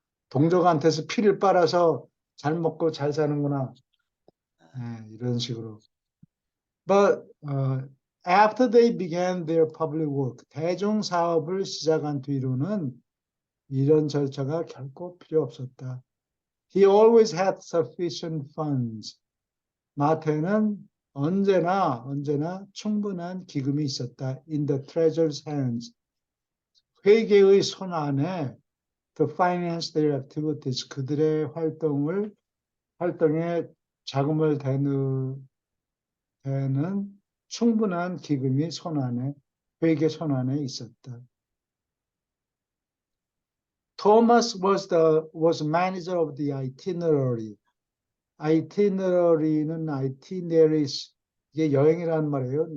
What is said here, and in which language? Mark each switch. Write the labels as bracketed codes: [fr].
[ko] 동족한테서 피를 빨아서 잘 먹고 잘 사는구나. 이런 식으로. [en] But after they began their public work, [ko] 대중 사업을 시작한 뒤로는 이런 절차가 결코 필요 없었다. [en] He always had sufficient funds. [ko] 마태는 언제나 충분한 기금이 있었다. [en] In the treasurer's hands. [ko] 회계의 손 안에 [en] to finance their activities. [ko] 그들의 활동에 자금을 대는 충분한 기금이 회계 손 안에 있었다. [en] Thomas was manager of the itinerary. [ko] itinerary는 itineraries 이게 여행이라는 말이에요.